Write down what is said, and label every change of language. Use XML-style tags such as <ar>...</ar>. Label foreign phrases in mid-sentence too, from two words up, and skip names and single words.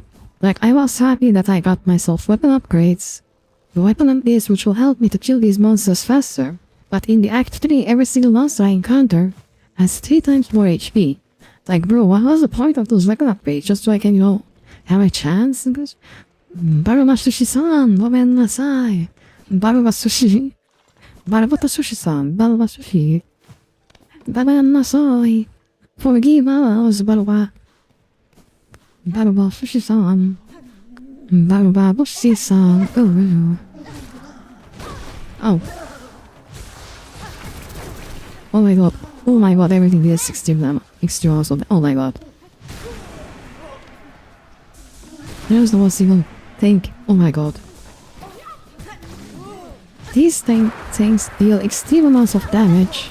<en>Like, I was happy that I got myself weapon upgrades. The weapon upgrades which will help me to kill these monsters faster. But in the Act 3, every single monster I encounter has 3 times more HP. Like, bro, what was the point of those weapon upgrades? Just so I can, you know, have a chance?</en> <ja>Barumasushi-san, ごめんなさい. Barumasushi. Barumasushi-san, Barumasushi. ごめんなさい.</ja> <en>Forgive us,</en> <ja>Baruma. Barumasushi-san. Barumasushi-san.</ja> <en>Oh. Oh my god. Oh my god, everything is extreme awesome. Oh my god. There's no single thing. Oh my god. These things deal extreme amounts of damage.</en>